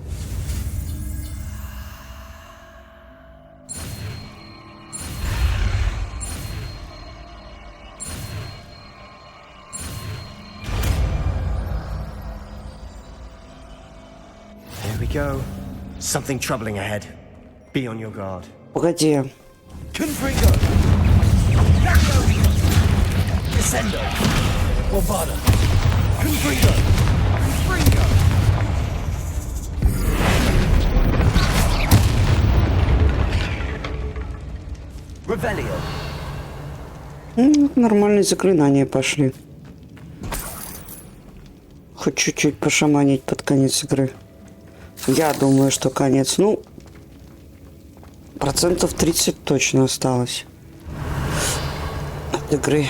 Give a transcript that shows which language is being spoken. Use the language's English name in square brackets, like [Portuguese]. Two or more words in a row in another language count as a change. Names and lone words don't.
[English] Here we go. Something troubling ahead. Be on your guard. [Russian] Погоди. Confringo! Descendo! Bombada! Confringo! Confringo! Revelio! Нормальные заклинания пошли. Хоть чуть-чуть пошаманить под конец игры. Я думаю, что конец. Ну, 30% точно осталось от игры.